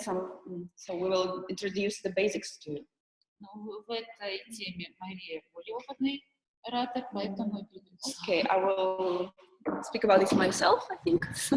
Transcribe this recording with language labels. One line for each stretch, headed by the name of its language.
English: So we will introduce the basics to you.
Russian: В этой теме Мария более опытный оратор, поэтому я перейду.
English: Okay, I will speak about this myself, I think.